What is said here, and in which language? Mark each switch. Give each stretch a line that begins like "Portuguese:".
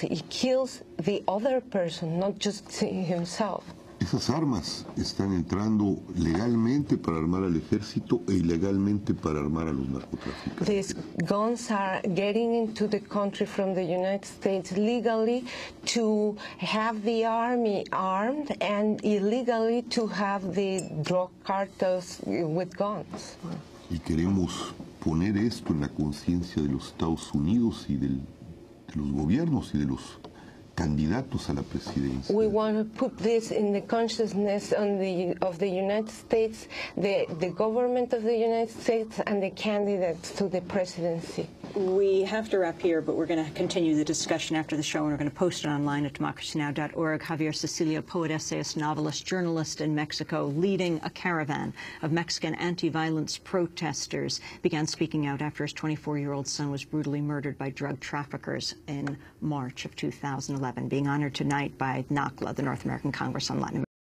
English: He kills the other person, not just himself.
Spanish: Esas armas están entrando legalmente para armar al ejército e ilegalmente para armar a los narcotraficantes.
English: These guns are getting into the country from the United States legally to have the army armed, and illegally to have the drug cartels with guns.
Spanish: Y queremos poner esto en la conciencia de los Estados Unidos y de los gobiernos y de los candidatos a la presidencia.
English: We want to put this in the consciousness of the United States, the government of the United States, and the candidates to the presidency. We have to wrap here, but we're going to continue the discussion after the show, and we're going to post it online at democracynow.org. Javier Sicilia, poet, essayist, novelist, journalist in Mexico, leading a caravan of Mexican anti-violence protesters, began speaking out after his 24-year-old son was brutally murdered by drug traffickers in March of 2011, being honored tonight by NACLA, the North American Congress on Latin America.